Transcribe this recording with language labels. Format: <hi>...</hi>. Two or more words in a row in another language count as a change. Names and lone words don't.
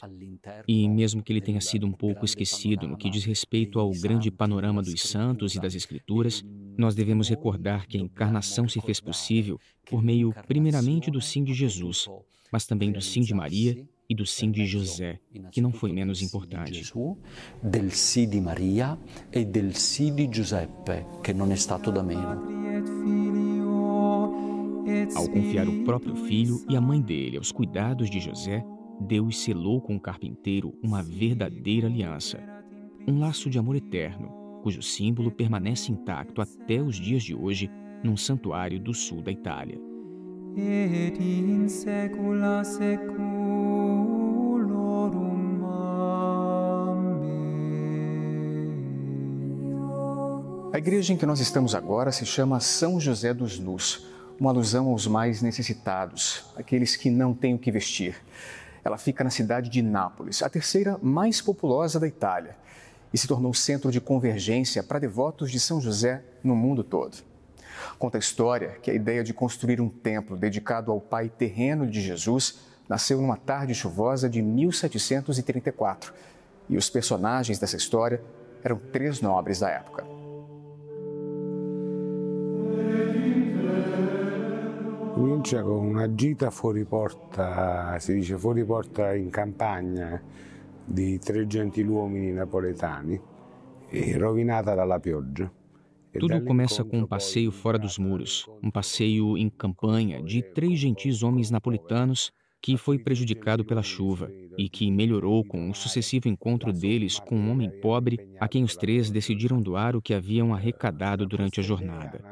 <pt>E mesmo que ele tenha sido um pouco esquecido no que diz respeito ao grande panorama dos santos e das Escrituras, nós devemos recordar que a encarnação se fez possível por meio, primeiramente, do sim de Jesus, mas também do sim de Maria e do sim de José, que não foi menos importante.</pt> <it>Del sì di Maria e del sì di Giuseppe, che non è stato da meno.</it> <pt>Ao confiar o próprio filho e a mãe dele aos cuidados de José, Deus selou com o carpinteiro uma verdadeira aliança, um laço de amor eterno, cujo símbolo permanece intacto até os dias de hoje num santuário do sul da Itália.</pt> <la>Et in saecula saeculorum. Amen.</la> <pt>A igreja em que nós estamos agora se chama São José dos Nus, uma alusão aos mais necessitados, aqueles que não têm o que vestir. Ela fica na cidade de Nápoles, a terceira mais populosa da Itália, e se tornou centro de convergência para devotos de São José no mundo todo. Conta a história que a ideia de construir um templo dedicado ao pai terreno de Jesus nasceu numa tarde chuvosa de 1734, e os personagens dessa história eram 3 nobres da época.</pt> <it>Comincia con una gita fuori porta, si dice fuori porta in campagna, di 3 gentiluomini napoletani, rovinata dalla pioggia.</it> <pt>Tudo começa com um passeio fora dos muros, um passeio em campanha de 3 gentis homens napolitanos que foi prejudicado pela chuva e que melhorou com o sucessivo encontro deles com um homem pobre a quem os 3 decidiram doar o que haviam arrecadado durante a jornada.</pt>